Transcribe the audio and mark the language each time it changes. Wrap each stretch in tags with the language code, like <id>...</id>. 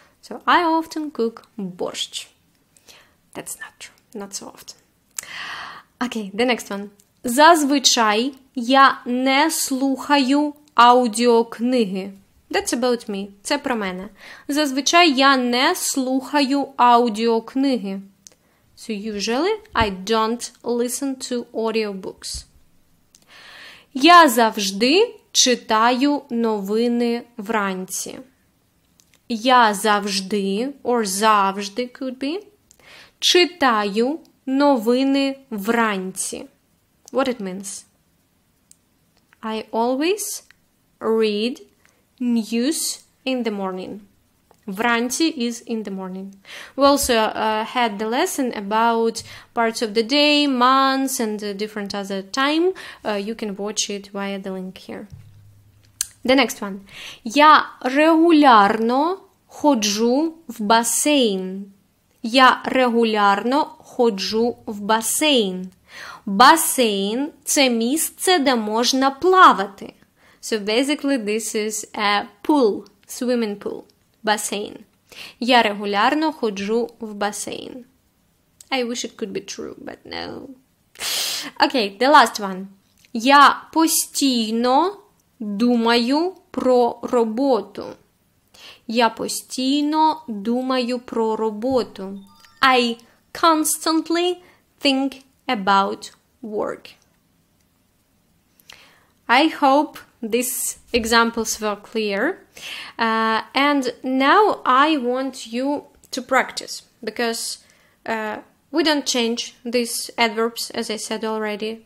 <en>So I often cook борщ. That's not true. Not so often. Okay, the next one.</en> <uk>Зазвичай я не слухаю аудіокниги.</uk> <en>That's about me.</en> <uk>Це про мене. Зазвичай я не слухаю аудіокниги.</uk> <en>So usually I don't listen to audiobooks.</en> <uk>Я завжди читаю новини вранці. Я завжди,</uk> <en>or</en> <uk>завжди</uk> <en>could be,</en> <uk>читаю новини вранці.</uk> <en>What it means? I always read news in the morning. Вранці is in the morning. We also had the lesson about parts of the day, months, and different other time. You can watch it via the link here. The next one.</en> <uk>Я регулярно ходжу в басейн. Я регулярно ходжу в басейн. Басейн – це місце, де можна плавати.</uk> <en>So basically this is a pool, swimming pool, басейн.</en> <uk>Я регулярно ходжу в басейн.</uk> <en>I wish it could be true, but no. Okay, the last one.</en> <uk>Я постійно думаю про роботу. Я постійно думаю про роботу.</uk> <en>I constantly think about work. I hope these examples were clear. And now I want you to practice, because we don't change these adverbs, as I said already.</en>